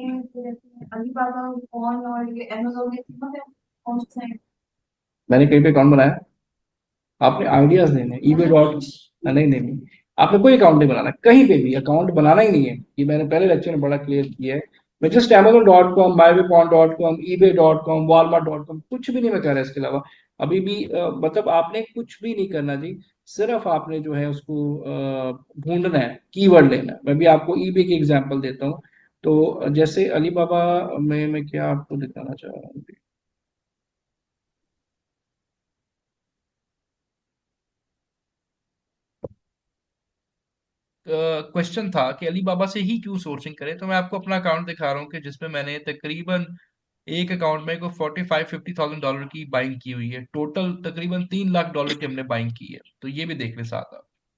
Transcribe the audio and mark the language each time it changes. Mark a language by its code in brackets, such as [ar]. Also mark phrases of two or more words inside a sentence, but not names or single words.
[hi] अलीबाबा कौन और ये अमेजोन में कीमत है कौन सा है? मैंने कहीं पे अकाउंट बनाया, आपने आइडियाज देने [en] eBay dot, [hi] नहीं नहीं नहीं, आपने कोई अकाउंट नहीं बनाना, कहीं पे भी अकाउंट बनाना ही नहीं है। ये मैंने पहले लेक्चर में बड़ा क्लियर किया है। मैं जस्ट amazon.com, myweapon.com, ebay.com, walmart.com कुछ भी नहीं मैं कह रहा इसके अलावा। अभी भी मतलब आपने कुछ भी नहीं करना जी, सिर्फ आपने जो है उसको ढूंढना है, कीवर्ड लेना है। मैं भी आपको ईबे की एग्जांपल देता हूँ। तो जैसे अलीबाबा में मैं क्या आपको दिखाना चाह रहा हूँ। क्वेश्चन था कि अली बाबा से ही क्यों सोर्सिंग करें, तो मैं आपको अपना अकाउंट दिखा रहा हूँ कि जिसमें मैंने तकरीबन एक अकाउंट में को 45-50,000 डॉलर की बाइंग की हुई है, टोटल तकरीबन 3 लाख डॉलर की हमने बाइंग की है, तो ये भी देख लें साथ आप।